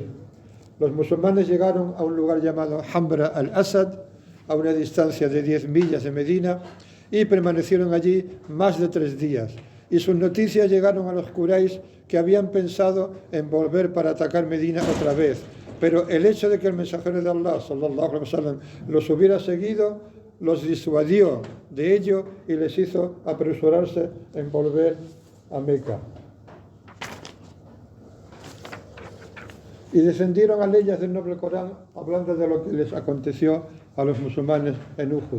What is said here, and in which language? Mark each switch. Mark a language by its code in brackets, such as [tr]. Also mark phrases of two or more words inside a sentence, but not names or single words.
[es] Los musulmanes llegaron a un lugar llamado Hamra al-Asad, a una distancia de 10 millas de Medina, y permanecieron allí más de 3 días. Y sus noticias llegaron a los Quraysh, que habían pensado en volver para atacar Medina otra vez. Pero el hecho de que el mensajero de Allah, [ar] صلى الله عليه وسلم, [es] los hubiera seguido, los disuadió de ello y les hizo apresurarse en volver a Meca. Y descendieron a leyes del noble Corán hablando de lo que les aconteció a los musulmanes en Uhud.